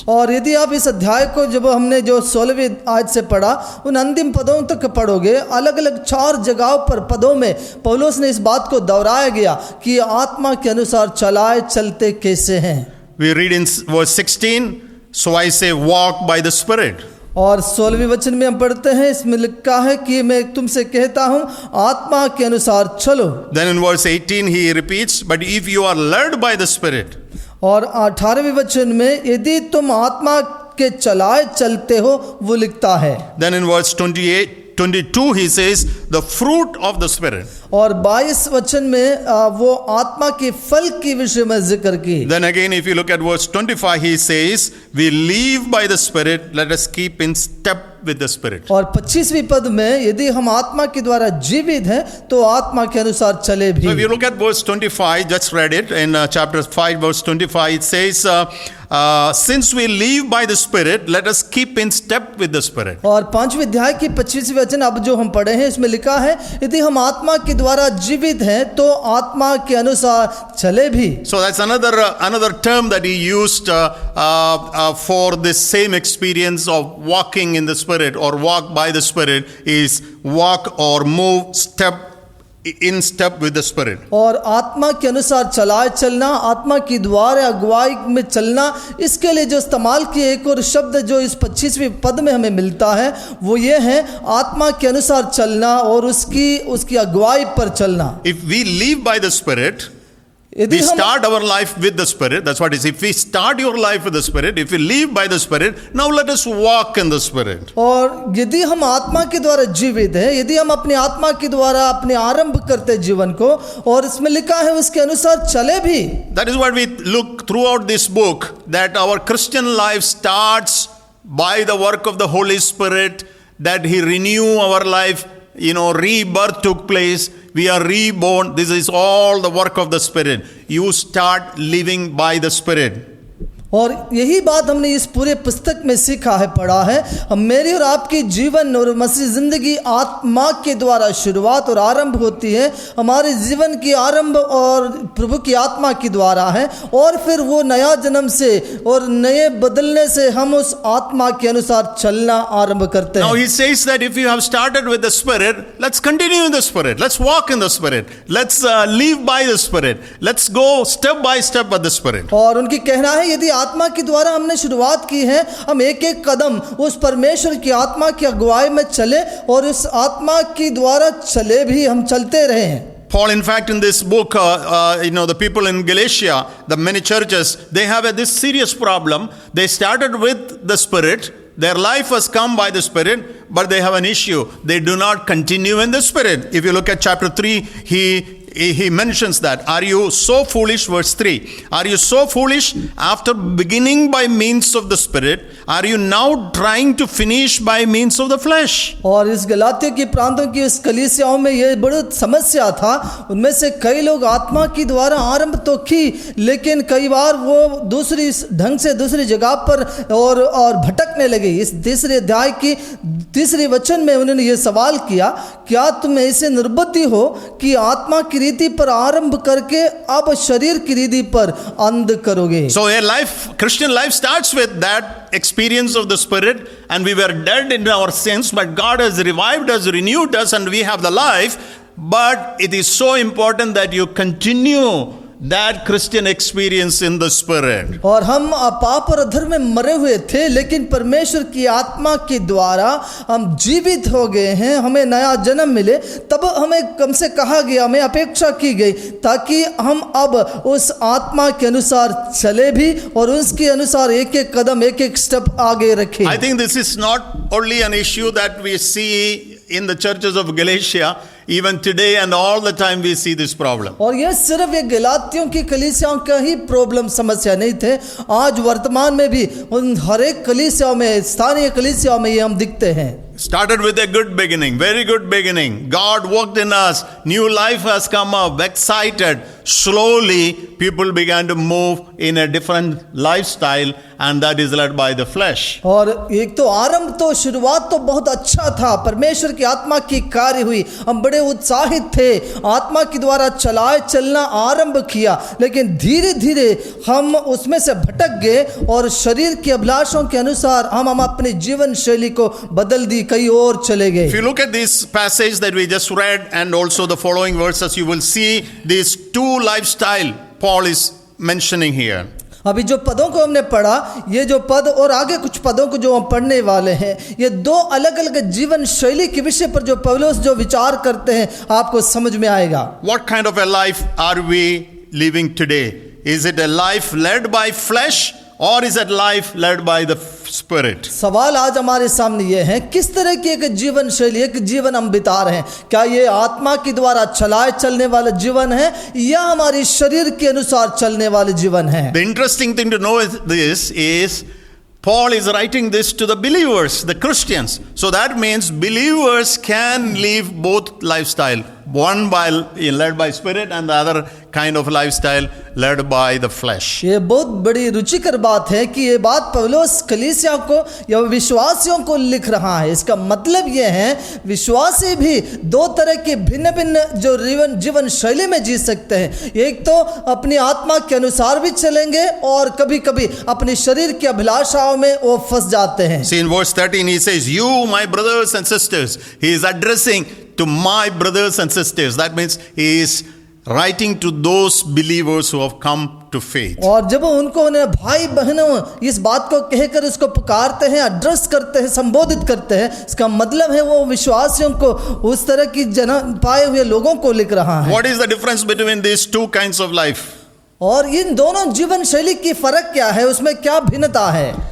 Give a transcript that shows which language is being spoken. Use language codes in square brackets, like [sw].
[hi] और यदि आप इस अध्याय को जब हमने जो 16वीं आयत से पढ़ा, उन अंतिम पदों तक पढ़ोगे, अलग अलग 4 जगहों पर पदों में पौलुस ने इस बात को दोहराया गया कि आत्मा के अनुसार चलाए चलते कैसे हैं। [en] We read in verse 16, so I say walk by the Spirit. [hi] और 16वें वचन में हम पढ़ते हैं, इसमें लिखा है कि मैं तुमसे कहता हूं आत्मा के अनुसार चलो। [en] Then in verse 18 he repeats, but if you are led by the Spirit. [hi] और 18वें वचन में यदि तुम आत्मा के चलाए चलते हो, वो लिखता है। [en] Then in verse 22 he says the fruit of the Spirit. [hi] और 22 वचन में वो आत्मा के फल के विषय में जिक्र की। [en] Then again if you look at verse 25 he says we live by the Spirit, let us keep in step with the Spirit. [hi] और 25वीं पद में यदि हम आत्मा के द्वारा जीवित हैं तो आत्मा के अनुसार चले भी। [en] So if you look at verse 25, just read it in chapter 5 verse 25, it says since we live by the Spirit, let us keep in step with the Spirit. [hi] और 5वें अध्याय की 25वें वचन अब जो हम पढ़े हैं, इसमें लिखा है यदि हम आत्मा के द्वारा जीवित हैं तो आत्मा के अनुसार चले भी। [en] So that's another term that he used for this same experience of walking in the Spirit or walk by the Spirit is walk or move in step with the Spirit. [hi] और आत्मा के अनुसार चलाए चलना, आत्मा की द्वारा अगुवाई में चलना, इसके लिए जो इस्तेमाल किए एक और शब्द जो इस 25वें पद में हमें मिलता है वो ये है आत्मा के अनुसार चलना और उसकी अगुवाई पर चलना। [en] If we live by the Spirit, [hi] यदि [en] we [hi] हम [en] start our life with the Spirit. That's what it is. If we start your life with the Spirit, if we live by the Spirit, now let us walk in the Spirit. [hi] और यदि हम आत्मा के द्वारा जीवित हैं, यदि हम अपनी आत्मा के द्वारा अपने आरंभ करते जीवन को, और इसमें लिखा है उसके अनुसार चले भी। [en] That is what we look throughout this book, that our Christian life starts by the work of the Holy Spirit, that He renew our life, rebirth took place. We are reborn. This is all the work of the Spirit. You start living by the Spirit. [hi] और यही बात हमने इस पूरे पुस्तक में सीखा है, पढ़ा है। हम मेरी और आपकी जीवन और मसीह जिंदगी आत्मा के द्वारा शुरुआत और आरंभ होती है। हमारे जीवन की आरंभ और प्रभु की आत्मा के द्वारा है, और फिर वो नया जन्म से और नए बदलने से हम उस आत्मा के अनुसार चलना आरंभ करते हैं। [en] Now he says that if you have started with the Spirit, let's continue in the Spirit. Let's walk in the Spirit. Let's live by the Spirit. Let's go step by step with the Spirit. [hi] और उनकी कहना है यदि आत्मा के द्वारा हमने शुरुआत की है, हम एक एक कदम उस परमेश्वर की आत्मा की अगुवाई में चले और उस आत्मा के द्वारा चले भी, हम चलते रहे हैं। [en] Paul, in fact, in this book, the people in Galatia, the many churches, they have this serious problem. They started with the Spirit. Their life has come by the Spirit, but they have an issue. They do not continue in the Spirit. If you look at chapter 3, he mentions that. Are you so foolish? Verse 3. Are you so foolish? After beginning by means of the Spirit, are you now trying to finish by means of the flesh? [hi] और इस गलातियों की प्रांतों की इस कलीसियाओं में ये बड़ी समस्या था। उनमें से कई लोग आत्मा की द्वारा आरंभ तो की, लेकिन कई बार वो दूसरी ढंग से दूसरी जगह पर और भटकने लगे। इस तीसरे अध्याय की तीसरे वचन में उन्होंने ये सवाल किया, क्या तुम ऐसे निर्बुद्धि हो कि आत्मा की रीति पर आरंभ करके अब शरीर की रीति पर अंध करोगे? [en] So a life, Christian life starts with that experience of the Spirit, and we were dead in our sins, but God has revived us, renewed us, and we have the life. But it is so important that you continue that Christian experience in the Spirit. [hi] और हम पाप और अधर्म में मरे हुए थे, लेकिन परमेश्वर की आत्मा के द्वारा हम जीवित हो गए हैं, हमें नया जन्म मिले। तब हमें हमसे कहा गया, हमें अपेक्षा की गई ताकि हम अब उस आत्मा के अनुसार चले भी और उसके अनुसार एक एक कदम एक एक स्टेप आगे रखें। [en] I think this is not only an issue that we see in the churches of Galatia. Even today and all the time we see this problem. [hi] और ये सिर्फ ये गलातियों की कलीसियाओं का ही प्रॉब्लम समस्या नहीं थे, आज वर्तमान में भी उन हर एक कलीसियाओं में, स्थानीय कलीसियाओं में ये हम दिखते हैं। [en] Started with a good beginning, very good beginning. God worked in us, new life has come up, excited. Slowly people began to move in a different lifestyle, and that is led by the flesh. [hi] और एक तो आरंभ तो शुरुआत तो बहुत अच्छा था, परमेश्वर की आत्मा की कार्य हुई, हम बड़े उत्साहित थे, आत्मा के द्वारा चलना आरंभ किया, लेकिन धीरे धीरे हम उसमें से भटक गए और शरीर की अभिलाषों के अनुसार हम अपनी जीवन शैली को बदल दी, कहीं और चले गए। [en] If you look at this passage that we just read and also the following verses, you will see these two lifestyle Paul is mentioning here. [hi] अभी जो पदों को हमने पढ़ा, ये जो पद और आगे कुछ पदों को जो हम पढ़ने वाले हैं, ये दो अलग अलग जीवन शैली के विषय पर जो पौलुस जो विचार करते हैं आपको समझ में आएगा। [en] What kind of a life are we living today? Is it a life led by flesh or is it life led by the Spirit? [hi] सवाल आज हमारे सामने ये है, किस तरह की एक जीवन शैली, एक जीवन हम बिता रहे हैं? क्या ये आत्मा के द्वारा चलाए चलने वाला जीवन है या हमारी शरीर के अनुसार चलने वाले जीवन है? [en] The interesting thing to know is Paul is writing this to the believers, the Christians. So that means believers can live both lifestyle, one led by Spirit and the other kind of lifestyle led by the flesh. [hi] ये बहुत बड़ी रुचिकर बात है कि ये बात पौलुस कलीसिया को या विश्वासियों को लिख रहा है। इसका मतलब ये है विश्वासी भी दो तरह के भिन्न भिन्न जो जीवन शैली में जी सकते हैं। एक तो अपनी आत्मा के अनुसार भी चलेंगे और कभी कभी अपने शरीर की अभिलाषाओं में वो फंस जाते हैं। [en] See in verse 13 he says, you my brothers and sisters. He is addressing to my brothers and sisters. That means he is writing to those believers who have come to faith. [hi] और जब उनको उन्हें भाई बहनों इस बात को कहकर इसको पुकारते हैं, एड्रेस करते हैं, संबोधित करते हैं, इसका मतलब है वो विश्वासियों को, उस तरह की पाए हुए लोगों को लिख रहा है। [en] What is the difference between these two kinds of life? [hi] और इन दोनों जीवन शैली की फर्क क्या है, उसमें क्या भिन्नता है?